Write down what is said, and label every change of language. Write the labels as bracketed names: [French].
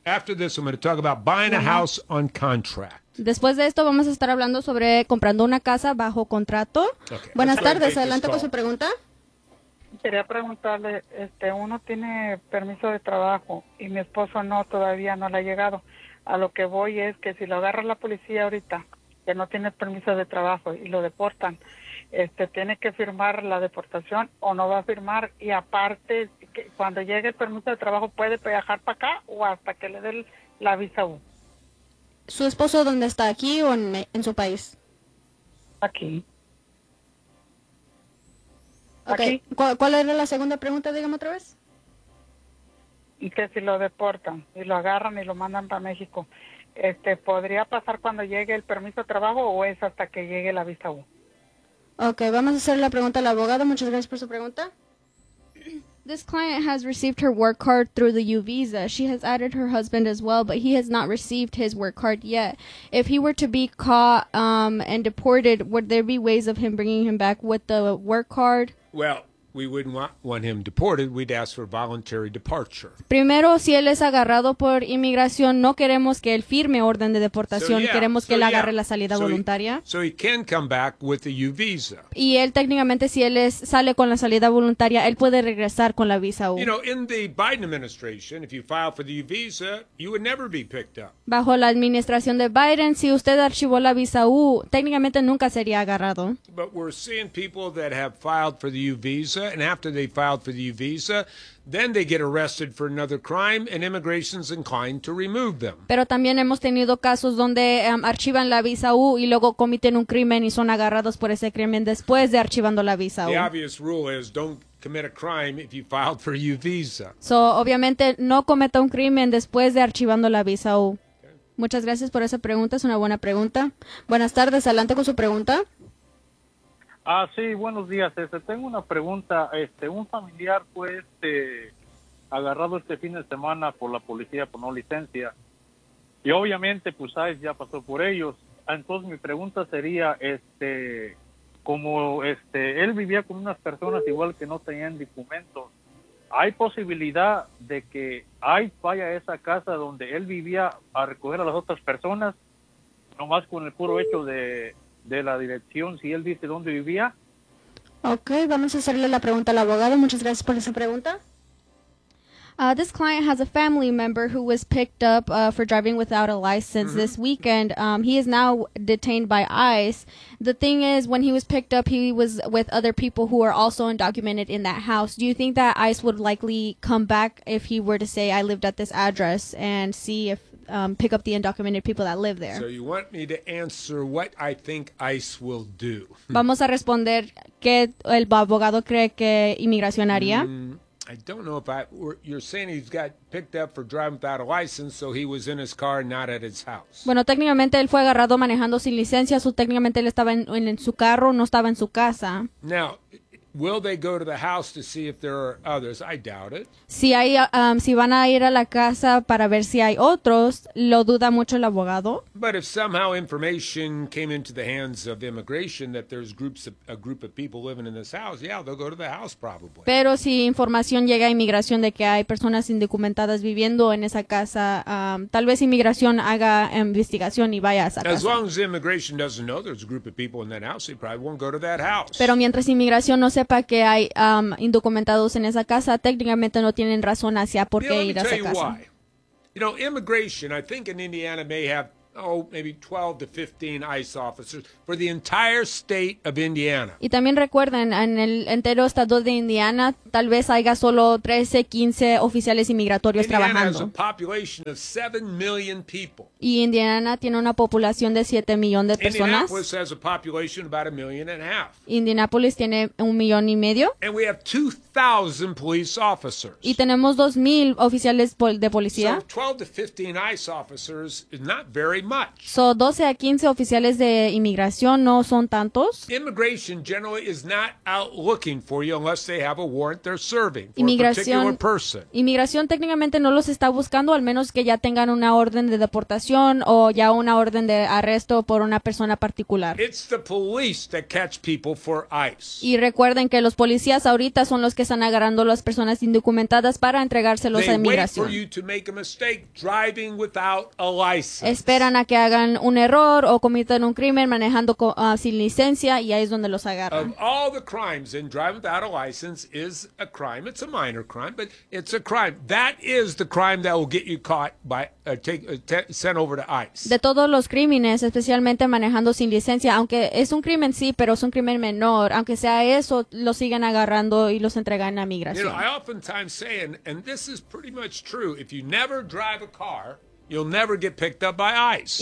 [English] After this, I'm going to talk about buying a house on contract. [Spanish] Después de esto, vamos a estar hablando sobre comprando una casa bajo contrato. Okay, buenas tardes. Adelante con su pregunta. Quería preguntarle, uno tiene permiso de trabajo y mi esposo no, todavía no le ha llegado. A lo que voy es que si lo agarra la policía ahorita, que no tiene permiso de trabajo y lo deportan, tiene que firmar la deportación o no va a firmar. Y aparte, que cuando llegue el permiso de trabajo, ¿puede viajar para acá o hasta que le den la visa U? ¿Su esposo dónde está, aquí o en su país? Aquí. Okay. ¿Cuál era la segunda pregunta? Dígame otra vez. Que si lo deportan y lo agarran y lo mandan para México, ¿podría pasar cuando llegue el permiso de trabajo o es hasta que llegue la visa U? Okay, vamos a hacer la pregunta al abogado. Muchas gracias por su pregunta. [English] This client has received her work card through the U visa. She has added her husband as well, but he has not received his work card yet. If he were to be caught and deported, would there be ways of him bringing him back with the work card? Well, we wouldn't want him deported. We'd ask for voluntary departure. [Spanish] Primero, si él es agarrado por inmigración, no queremos que él firme orden de deportación. [English] So, yeah. [Spanish] Queremos que [English] so, [Spanish] él agarre la salida voluntaria. [English] So he can come back with the U visa. [Spanish] Y él, técnicamente, si él sale con la salida voluntaria, él puede regresar con la visa U. [English] You know, in the Biden administration, if you file for the U visa, you would never be picked up. [Spanish] Bajo la administración de Biden, si usted archivó la visa U, técnicamente nunca sería agarrado. [English] But we're seeing people that have filed for the U visa. And after they filed for the U visa, then they get arrested for another crime, and immigration's inclined to remove them. [Spanish] Pero también hemos tenido casos donde archivan la visa U y luego cometen un crimen y son agarrados por ese crimen después de archivando la visa U. [English] The obvious rule is don't commit a crime if you filed for a U visa. [Spanish] So, obviamente, no cometa un crimen después de archivando la visa U. Okay. Muchas gracias por esa pregunta, es una buena pregunta. Buenas tardes, adelante con su pregunta. Ah, sí, buenos días. Tengo una pregunta. Un familiar fue agarrado este fin de semana por la policía por no licencia. Y obviamente, pues, ¿sabes? Ya pasó por ellos. Entonces, mi pregunta sería, como él vivía con unas personas igual que no tenían documentos, ¿hay posibilidad de que ICE vaya a esa casa donde él vivía a recoger a las otras personas, nomás con el puro hecho de la dirección, si él dice dónde vivía? Okay, vamos a hacerle la pregunta al abogado. Muchas gracias por esa pregunta. [English] This client has a family member who was picked up for driving without a license this weekend. He is now detained by ICE. The thing is, when he was picked up, he was with other people who are also undocumented in that house. Do you think that ICE would likely come back if he were to say, I lived at this address, and see if pick up the undocumented people that live there? So you want me to answer what I think ICE will do? [Spanish] Vamos a responder qué el abogado cree que inmigración haría. [English] I don't know you're saying he's got picked up for driving without a license, so he was in his car, not at his house. [Spanish] Bueno, técnicamente él fue agarrado manejando sin licencia, so técnicamente él estaba en su carro, no estaba en su casa. [English] Now, will they go to the house to see if there are others? I doubt it. [Spanish] Si van a ir a la casa para ver si hay otros, lo duda mucho el abogado. [English] But if somehow information came into the hands of immigration that there's a group of people living in this house, yeah, they'll go to the house probably. [Spanish] Pero si información llega a inmigración de que hay personas indocumentadas viviendo en esa casa, tal vez inmigración haga investigación y vaya a esa casa. [English] As long as immigration doesn't know there's a group of people in that house, they probably won't go to that house. [Spanish] Pero mientras inmigración no sepa que hay indocumentados en esa casa, técnicamente no tienen razón hacia por qué ir a esa casa. [English] You know, immigration, I think in Indiana may have maybe 12 to 15 ICE officers for the entire state of Indiana. [Spanish] Y también recuerden, en el entero estado de Indiana, tal vez haya solo 13, 15 oficiales inmigratorios [English] Indiana [Spanish] trabajando. [English] Indiana has a population of 7 million people. [Spanish] Y Indiana tiene una población de 7 millones de personas. [English] Indianapolis has a population of about 1.5 million. [Spanish] Indianapolis tiene 1.5 million. [English] And we have 2,000 police officers. [Spanish] Y tenemos 2,000 oficiales de policía. [English] So 12 to 15 ICE officers is not very much. [Spanish] So 12 a 15 oficiales de inmigración no son tantos. [English] Immigration generally is not out looking for you unless they have a warrant they're serving for [Spanish] inmigración, [English] a particular person. [Spanish] Inmigración técnicamente no los está buscando al menos que ya tengan una orden de deportación o ya una orden de arresto por una persona particular. [English] It's the police that catch people for ICE. [Spanish] Y recuerden que los policías ahorita son los que están agarrando a las personas indocumentadas para entregárselos [English] they [Spanish] a inmigración. [English] They wait for you to make a mistake driving without a license. [Spanish] Esperan a que hagan un error o cometan un crimen manejando sin licencia y ahí es donde los agarran. [English] Of all the crimes in driving without a license is a crime. It's a minor crime, but it's a crime. That is the crime that will get you caught by sent over to ICE. [Spanish] De todos los crímenes, especialmente manejando sin licencia, aunque es un crimen sí, pero es un crimen menor. Aunque sea eso, lo siguen agarrando y los entregan a migración. [English] You know, I oftentimes say, and this is pretty much true, if you never drive a car, you'll never get picked up by ICE.